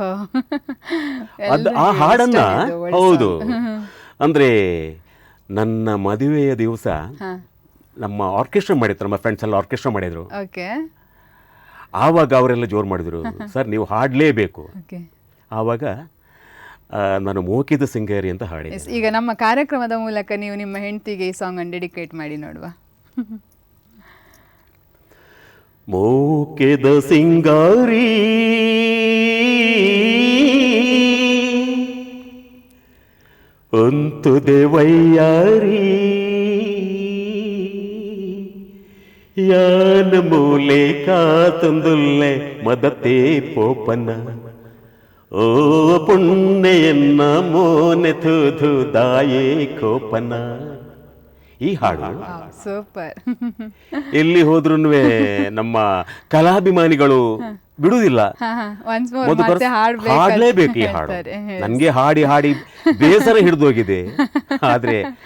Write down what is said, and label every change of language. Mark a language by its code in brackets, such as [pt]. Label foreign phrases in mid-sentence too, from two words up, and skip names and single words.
[kn] ಆ ಹಾಡನ್ನ ಹೌದು, ಅಂದ್ರೆ ನನ್ನ ಮದುವೆಯ ದಿವಸ ನಮ್ಮ ಆರ್ಕೆಸ್ಟ್ರಾ ಮಾಡಿದ್ರು, ನಮ್ಮ ಫ್ರೆಂಡ್ಸ್ ಎಲ್ಲ ಆರ್ಕೆಸ್ಟ್ರಾ ಮಾಡಿದ್ರು. ಆವಾಗ ಅವರೆಲ್ಲ ಜೋರು ಮಾಡಿದ್ರು, ಸರ್ ನೀವು ಹಾಡಲೇಬೇಕು. ಆವಾಗ ನಾನು ಮೋಕಿದ ಸಿಂಗಾರಿ ಅಂತ ಹಾಡಿದೆ. ಈಗ ನಮ್ಮ ಕಾರ್ಯಕ್ರಮದ ಮೂಲಕ ನೀವು ನಿಮ್ಮ ಹೆಂಡತಿಗೆ ಈ ಸಾಂಗ್ ಅನ್ನು ಡೆಡಿಕೇಟ್ ಮಾಡಿ ನೋಡುವ. [tcy] ಮೋಕೆದ ಸಿಂಗಾರಿ ಅಂತು ದೇವಯ್ಯಾರಿ ಯಾನ ಮೂಲೆ ಕಾತಂದುಲ್ಲೆ ಮದತೆ ಪೋಪನ ಓ ಪುಣ್ಯೆಯನ್ನ ಮೋನೆ ಥುಧು ದಾಯೇ ಕೋಪನ. [kn] ಈ ಹಾಡು ಸೂಪರ್. ಎಲ್ಲಿ ಹೋದ್ರೂ ನಮ್ಮ ಕಲಾಭಿಮಾನಿಗಳು ಬಿಡುವುದಿಲ್ಲ, ಹಾಡ್ಲೇಬೇಕು ಈ ಹಾಡು. ನನ್ಗೆ ಹಾಡಿ ಹಾಡಿ ಬೇಸರ ಹಿಡಿದೋಗಿದೆ, ಆದ್ರೆ